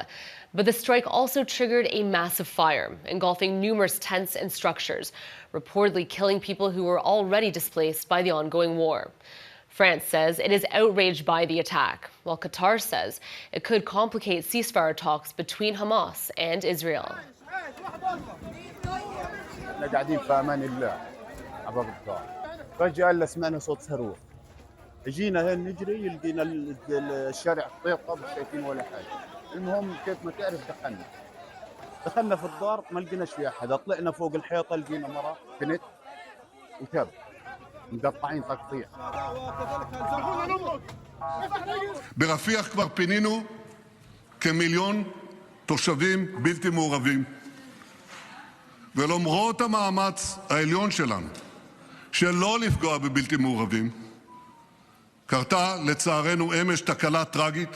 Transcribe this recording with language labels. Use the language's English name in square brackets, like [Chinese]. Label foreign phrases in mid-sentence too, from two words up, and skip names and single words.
[English] But the strike also triggered a massive fire, engulfing numerous tents and structures, reportedly killing people who were already displaced by the ongoing war. France says it is outraged by the attack, while Qatar says it could complicate ceasefire talks between Hamas and Israel. [Arabic] قاعدين في امان الله عبر الدار فجأة سمعنا صوت صاروخ جينا هين نجري لقينا الشارع طيقه مش شايفين ولا حاجه المهم كيف ما تعرف دخلنا في الدار ما لقيناش في احد طلعنا فوق الحيطه لقينا مرة بنت وكلب مقطعين تقطيع [Hebrew] ברפיח כבר פינינו כמיליון תושבים בלתי מעורבים. ולמרות המאמץ העליון שלנו שלא לפגוע בבלתי מעורבים, קרתה לצערנו אמש תקלה טרגית.